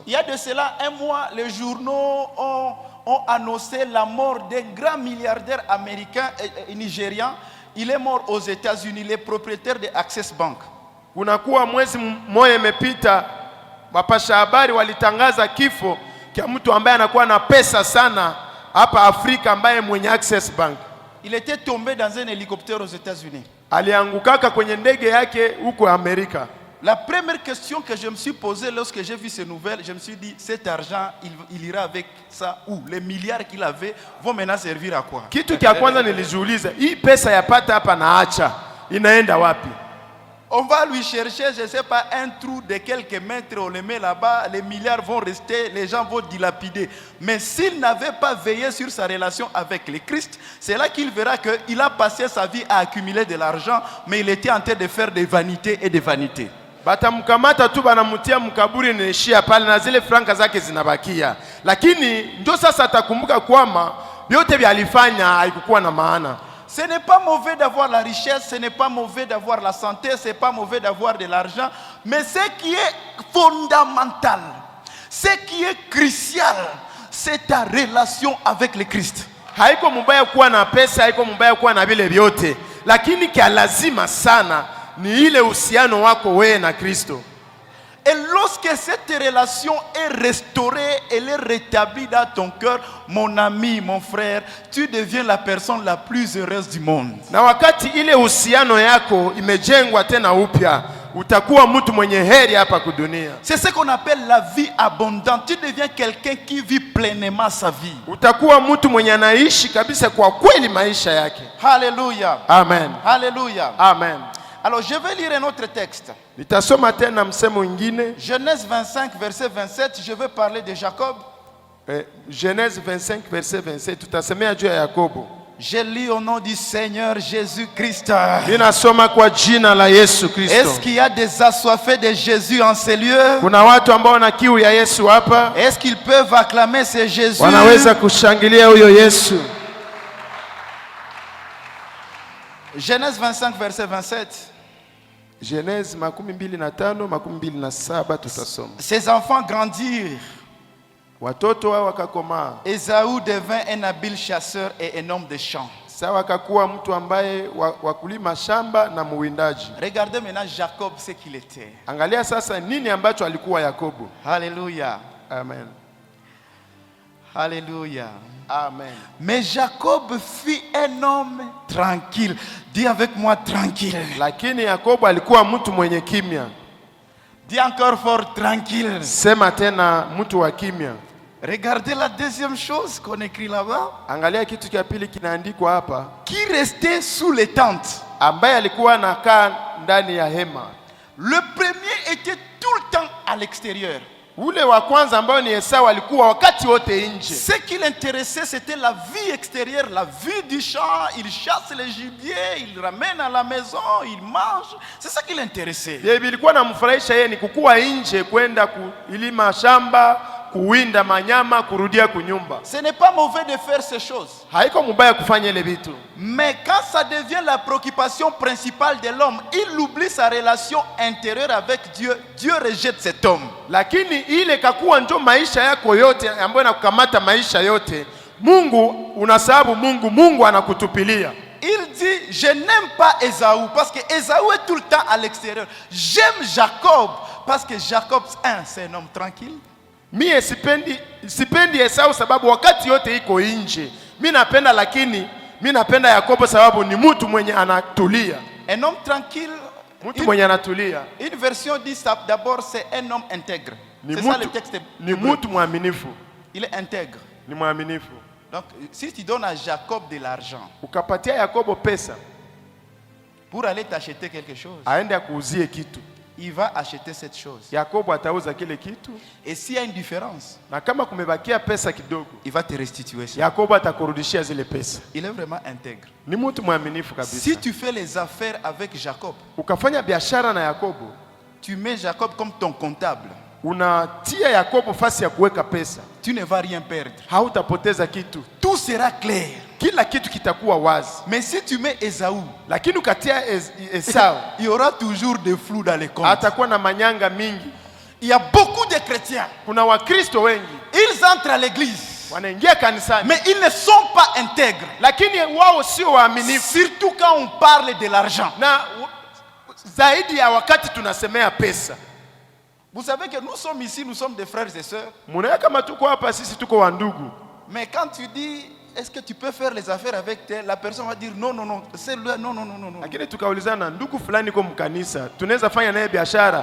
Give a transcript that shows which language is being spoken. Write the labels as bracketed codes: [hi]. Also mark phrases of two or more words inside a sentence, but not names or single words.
[fr] Il y a de cela un mois, les journaux ont annoncé la mort d'un grand milliardaire américain et nigérian. Il est mort aux États-Unis, le propriétaire de Access Bank. [sw] Kunakuwa mwezi mmoja imepita, wapasha habari walitangaza kifo kwa mtu ambaye anakuwa na pesa sana hapa Afrika ambaye mwenye Access Bank. [fr] Il était tombé dans un hélicoptère aux États-Unis. [sw] Aliangukaka kwenye ndege yake huko Amerika. [fr] La première question que je me suis posée lorsque j'ai vu ces nouvelles, je me suis dit, cet argent, il ira avec ça où? Les milliards qu'il avait vont maintenant servir à quoi? [sw] Kitu kia kwanza nilijiuliza, hii pesa yapata hapa na acha inaenda wapi? [fr] On va lui chercher, je ne sais pas, un trou de quelques mètres, on le met là-bas, les milliards vont rester, les gens vont dilapider. Mais s'il n'avait pas veillé sur sa relation avec le Christ, c'est là qu'il verra qu'il a passé sa vie à accumuler de l'argent, mais il était en train de faire des vanités et des vanités. [sw] Batamkamata tu banamutia mkaburi naishia pale na zile franka zake zinabakia. Lakini ndio sasa atakumbuka kwamba yote vyalifanya haikukuwa na maana. [fr] Ce n'est pas mauvais d'avoir la richesse, ce n'est pas mauvais d'avoir la santé, ce n'est pas mauvais d'avoir de l'argent, mais ce qui est fondamental, ce qui est crucial, c'est ta relation avec le Christ. [sw] Haiko mbaya kuwa na pesa, haiko mbaya kuwa na vile vyote, lakini kia lazima sana ni ile uhusiano wako wewe na Kristo. [fr] Et lorsque cette relation est restaurée, elle est rétablie dans ton cœur, mon ami, mon frère, tu deviens la personne la plus heureuse du monde. [sw] Na wakati ile uhusiano yako imejengwa tena upya, utakuwa mtu mwenye heri hapa kudunia. [fr] C'est ce qu'on appelle la vie abondante. Tu deviens quelqu'un qui vit pleinement sa vie. [sw] Utakuwa mtu mwenye anaishi kabisa kwa kweli maisha yake. Hallelujah. Amen. Hallelujah. Amen. [fr] Alors je vais lire un autre texte. [sw] Nitasoma tena msemo mwingine. [fr] Genèse 25 verset 27, je vais parler de Jacob. Genèse 25 verset 27, [sw] tutasemea juu ya Yakobo. [fr] Je lis au nom du Seigneur Jésus-Christ. [sw] Ninasoma kwa jina la Yesu Kristo. [fr] Est-ce qu'il y a des assoiffés de Jésus en ces lieux? [sw] Kuna watu ambao wana kiu ya Yesu hapa? [fr] Est-ce qu'ils peuvent acclamer ce Jésus? [sw] Wanaweza kushangilia huyo Yesu. [fr] Genèse 25 verset 27. [sw] Genèse 25:27 tutasoma. [fr] Ses enfants grandirent. [sw] Watoto wao wakakomaa. [fr] Ésaü devint un habile chasseur et un homme de champ. [sw] Sawa akakuwa mtu ambaye wakulima shamba na muwindaji. [fr] Regardez maintenant Jacob ce qu'il était. [sw] Angalia sasa nini ambacho alikuwa Yakobo. [fr] Alléluia. Amen. Alléluia. Amen. Mais Jacob fut un homme tranquille. Dis avec moi tranquille. [sw] Lakini Yakobo alikuwa mtu mwenye kimya. [fr] Dis encore fort, tranquille. [sw] Sema tena mtu wa kimya. [fr] Regardez la deuxième chose qu'on écrit là-bas. [sw] Angalia kitu cha pili kinaandikwa hapa. [fr] Qui restait sous les tentes. [sw] Ambaye alikuwa anakaa ndani ya hema. [fr] Le premier était tout le temps à l'extérieur. [sw] Ule wa kwanza ambao ni Esau alikuwa wakati wote nje. [fr] Ce qui l'intéressait, c'était la vie extérieure, la vie du champ. Il chasse les gibiers, il ramène à la maison, il mange. C'est ça qui l'intéressait. [sw] Yeye ilikuwa namfurahisha yeye ni kukua nje, kwenda kulima shamba, kuwinda manyama, kurudia kunyumba. [fr] Ce n'est pas mauvais de faire ces choses. [sw] Haiko mubaya kufanya ile vitu. [fr] Mais quand ça devient la préoccupation principale de l'homme, il oublie sa relation intérieure avec Dieu. Dieu rejette cet homme. [sw] Lakini ile kakuwa ndio maisha yako yote ambayo inakukamata maisha yote. Mungu unasababu Mungu anakutupilia. [fr] Il dit, je n'aime pas Ésaü parce que Ésaü est tout le temps à l'extérieur. J'aime Jacob parce que Jacob, c'est un homme tranquille. [sw] Mie sipendi Esau sababu wakati yote iko nje. Mimi napenda lakini mimi napenda Yakobo sababu ni mtu mwenye anatulia. [fr] Un homme tranquille. [sw] Mtu mwenye anatulia. [fr] Une version dit ça d'abord c'est un homme intègre. C'est ça le texte. [sw] Ni mtu mwaminifu. [fr] Il est intègre. [sw] Ni mwaminifu. [fr] Donc si tu donnes à Jacob de l'argent, [sw] ukapatia Yakobo pesa [fr] pour aller t'acheter quelque chose, [sw] aende akuuzie kitu, [fr] il va acheter cette chose. [sw] Yakobo atauza kile kitu. [fr] Et s'il y a une différence, [sw] na kama kumebakia pesa kidogo, [fr] il va te restituer ça. [sw] Yakobo atakurudishia zile pesa. [fr] Il est vraiment intègre. [sw] Ni mtu mwaminifu kabisa. [fr] Si tu fais les affaires avec Jacob, [sw] ukafanya biashara na Yakobo, [fr] tu mets Jacob comme ton comptable, [sw] unatia Yakobo fasi ya kuweka pesa, [fr] tu ne vas rien perdre. [sw] Hautapoteza kitu. [fr] Tout sera clair. [sw] Kila kitu kitakuwa wazi. [fr] Mais si tu mets Ésaü, [sw] lakini ukatia Esau, [fr] il y aura toujours des flous dans les comptes. [sw] Atakuwa na manyanga mingi. [fr] Il y a beaucoup de chrétiens. [sw] Kuna Wakristo wengi. [fr] Ils entrent à l'église. [sw] Wanaingia kanisani. [fr] Mais ils ne sont pas intègres. [sw] Lakini wao sio waaminifu. [fr] Surtout quand on parle de l'argent. [sw] Na zaidi ya wakati tunasemea pesa. [fr] Vous savez que nous sommes ici, nous sommes des frères et sœurs. [sw] Munaona kama tuko hapa sisi tuko wa ndugu. [fr] Mais quand tu dis est-ce que tu peux faire les affaires avec tel, la personne va dire non, c'est lui, non. [sw] Lakini tukaulizana ndugu fulani kwa mkanisa, tunaweza fanya naye biashara.